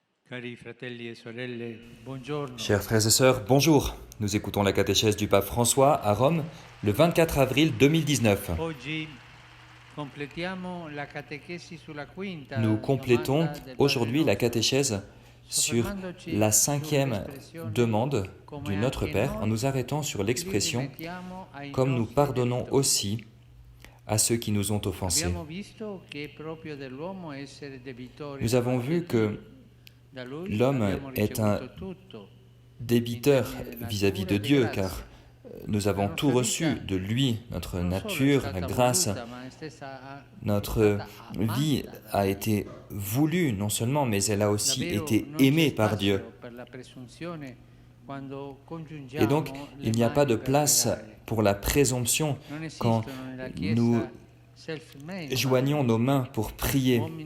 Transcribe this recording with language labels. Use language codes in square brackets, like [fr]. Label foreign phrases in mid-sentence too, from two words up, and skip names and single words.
[it] Cari fratelli e sorelle, buongiorno. [fr] Chers frères et sœurs, bonjour. Nous écoutons la catéchèse du pape François à Rome le 24 avril 2019. [it] Oggi completiamo la catechesi sulla quinta [fr] Nous complétons [it] domanda del [fr] aujourd'hui la [it] Padre [fr] catéchèse sur [it] Nostro, [fr] la cinquième demande [it] come [fr] du Notre [it] anche [fr] Père en [it] noi [fr] nous arrêtant sur [it] li [fr] l'expression [it] ripetiamo ai [fr] « comme nous [it] nostri [fr] pardonnons [it] debitori. [fr] aussi à ceux qui nous ont offensés [it] Abbiamo visto che è proprio dell'uomo essere debitori ». [fr] Nous avons vu que [it] da lui [fr] l'homme [it] abbiamo [fr] est un [it] ricevuto tutto. [fr] débiteur vis-à-vis de Dieu, car nous avons tout reçu de lui, notre nature, la grâce. Notre vie a été voulue non seulement, mais elle a aussi été aimée par Dieu. Et donc, il n'y a pas de place pour la présomption quand nous joignons nos mains pour prier.